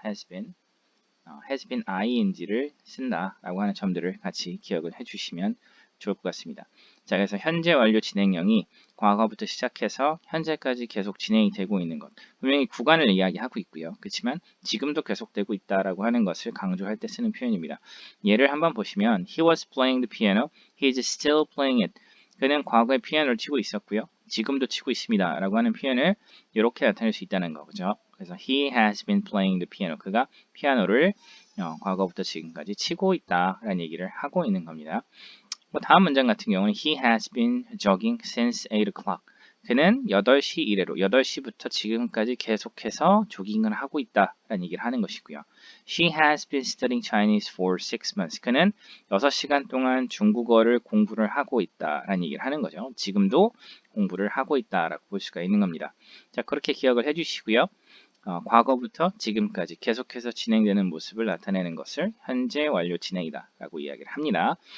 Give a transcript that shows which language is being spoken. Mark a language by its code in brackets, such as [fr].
[ko] has been ing를 쓴다라고 하는 점들을 같이 기억을 해주시면 좋을 것 같습니다. 자, 그래서 현재 완료 진행형이 과거부터 시작해서 현재까지 계속 진행이 되고 있는 것, 분명히 구간을 이야기하고 있고요. 그렇지만 지금도 계속되고 있다라고 하는 것을 강조할 때 쓰는 표현입니다. 예를 한번 보시면 [en] He was playing the piano. He is still playing it. [ko] 그는 과거에 피아노를 치고 있었고요. 지금도 치고 있습니다. 라고 하는 표현을 이렇게 나타낼 수 있다는 거죠. 그래서 [en] He has been playing the piano. [ko] 그가 피아노를 과거부터 지금까지 치고 있다라는 얘기를 하고 있는 겁니다. 다음 문장 같은 경우는 [en] He has been jogging since 8 o'clock. [ko] 그는 8시 이래로 8시부터 지금까지 계속해서 조깅을 하고 있다라는 얘기를 하는 것이고요. [en] She has been studying Chinese for 6 months. [ko] 그는 6시간 동안 중국어를 공부를 하고 있다라는 얘기를 하는 거죠. 지금도 공부를 하고 있다라고 볼 수가 있는 겁니다. 자, 그렇게 기억을 해주시고요. 과거부터 지금까지 계속해서 진행되는 모습을 나타내는 것을 현재 완료 진행이다 라고 이야기를 합니다.